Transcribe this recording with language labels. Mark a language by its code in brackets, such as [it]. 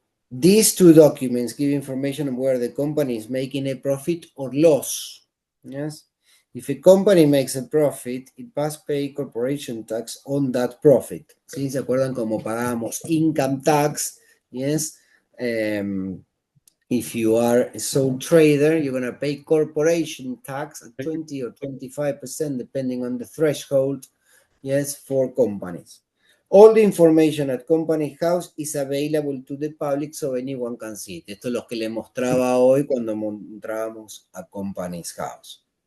[en] These two documents give information on whether the company is making a profit or loss. Yes? If a company makes a profit, it must pay corporation tax on that profit. [es] ¿Sí? ¿Se acuerdan cómo pagamos income tax? [en] Yes. If you are a sole trader, you're going to pay corporation tax at 20 or 25%, depending on the threshold, yes, for companies. All the information at Company House is available to the public so anyone can see it. [es] Esto es lo que le mostraba hoy cuando entrábamos a Companies House.